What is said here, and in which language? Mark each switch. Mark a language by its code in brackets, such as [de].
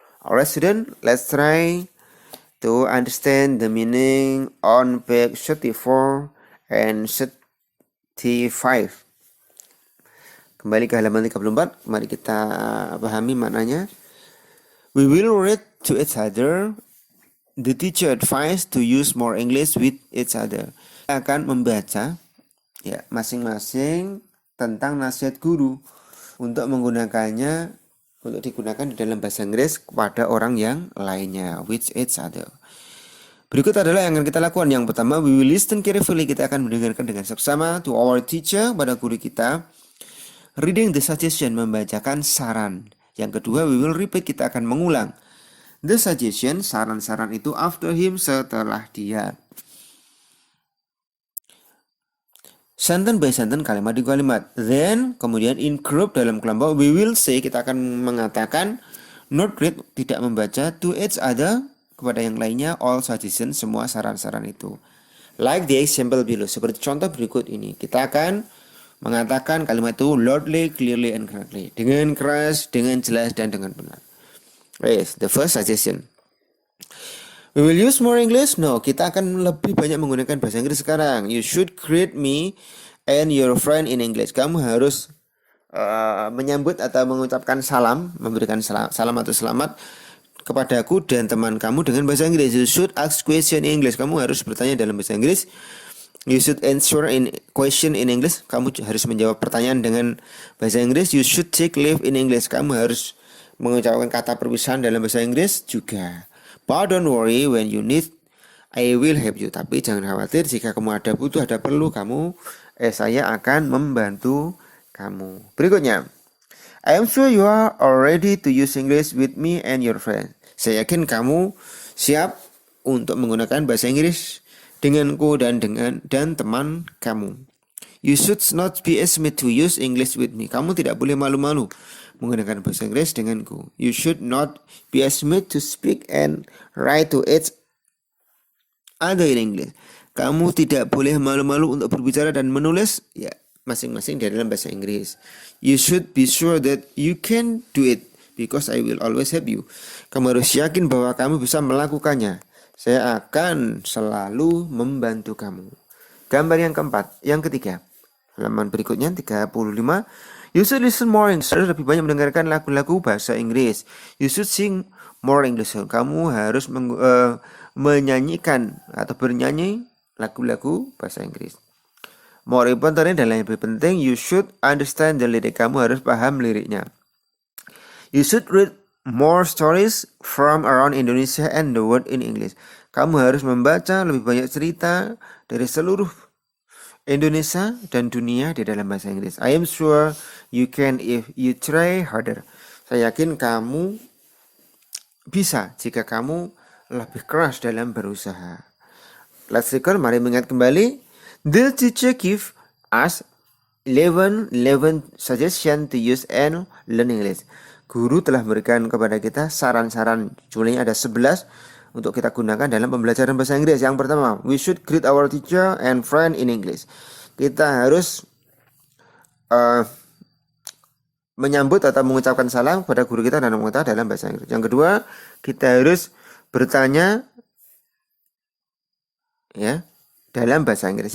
[en] Alright student, let's try to understand the meaning on page 34 and 35. [id] Kembali ke halaman 34, mari kita pahami maknanya. [en] We will read to each other. The teacher advised to use more English with each other. [id] Kita akan membaca ya masing-masing tentang nasihat guru untuk menggunakannya untuk digunakan di dalam bahasa Inggris kepada orang yang lainnya, [en] with each other. [id] Berikut adalah yang akan kita lakukan. Yang pertama, [en] we will listen carefully. [id] Kita akan mendengarkan dengan seksama [en] to our teacher, [id] pada guru kita. [en] Reading the suggestion, [id] membacakan saran. Yang kedua, [en] we will repeat, [id] kita akan mengulang [en] the suggestion, [id] saran-saran itu [en] after him, [id] setelah dia. [en] Sentence by sentence, [id] kalimat demi kalimat. [en] Then, [id] kemudian [en] in group, [id] dalam kelompok, [en] we will say, [id] kita akan mengatakan, [en] not read, [id] tidak membaca, [en] to each other, [id] kepada yang lainnya, [en] all suggestions, [id] semua saran-saran itu. [en] Like the example below, [id] seperti contoh berikut ini. Kita akan mengatakan kalimat itu [en] loudly, clearly, and correctly. [id] Dengan keras, dengan jelas, dan dengan benar. [en] Yes, the first suggestion. We will use more English? [id] No, kita akan lebih banyak menggunakan bahasa Inggris sekarang. [en] You should greet me and your friend in English. [id] Kamu harus menyambut atau mengucapkan salam, memberikan salam atau selamat kepadaku dan teman kamu dengan bahasa Inggris. [en] You should ask question in English. [id] Kamu harus bertanya dalam bahasa Inggris. [en] You should answer in question in English. [id] Kamu harus menjawab pertanyaan dengan bahasa Inggris. [en] You should take leave in English. [id] Kamu harus mengucapkan kata perpisahan dalam bahasa Inggris juga. [en] But don't worry, when you need, I will help you. [id] Tapi jangan khawatir, jika kamu ada butuh, ada perlu, saya akan membantu kamu. Berikutnya, [en] I am sure you are ready to use English with me and your friends. [id] Saya yakin kamu siap untuk menggunakan bahasa Inggris denganku dan teman kamu. [en] You should not be ashamed to use English with me. [id] Kamu tidak boleh malu-malu menggunakan bahasa Inggris denganku. [en] You should not be ashamed to speak and write to each other in English. [id] Kamu tidak boleh malu-malu untuk berbicara dan menulis ya masing-masing di dalam bahasa Inggris. [en] You should be sure that you can do it because I will always help you. [id] Kamu harus yakin bahwa kamu bisa melakukannya. Saya akan selalu membantu kamu. Gambar yang keempat, yang ketiga. Halaman berikutnya 35. [en] You should listen more English. [id] Lebih banyak mendengarkan lagu-lagu bahasa Inggris. [en] You should sing more English. [id] Kamu harus menyanyikan atau bernyanyi lagu-lagu bahasa Inggris. [en] More important [id] dan yang lebih penting, [en] you should understand the lyric. [id] Kamu harus paham liriknya. [en] You should read more stories from around Indonesia and the world in English. [id] Kamu harus membaca lebih banyak cerita dari seluruh Indonesia dan dunia di dalam bahasa Inggris. [en] I am sure you can if you try harder. [id] Saya yakin kamu bisa jika kamu lebih keras dalam berusaha. [en] Let's recall, [id] mari mengingat kembali. [en] The teacher give us 11 suggestion to use and learn English. [id] Guru telah memberikan kepada kita saran-saran, jumlahnya ada 11 untuk kita gunakan dalam pembelajaran bahasa Inggris. Yang pertama, [en] we should greet our teacher and friend in English. [id] Kita harus menyambut atau mengucapkan salam kepada guru kita dan teman kita dalam bahasa Inggris. Yang kedua, kita harus bertanya ya dalam bahasa Inggris.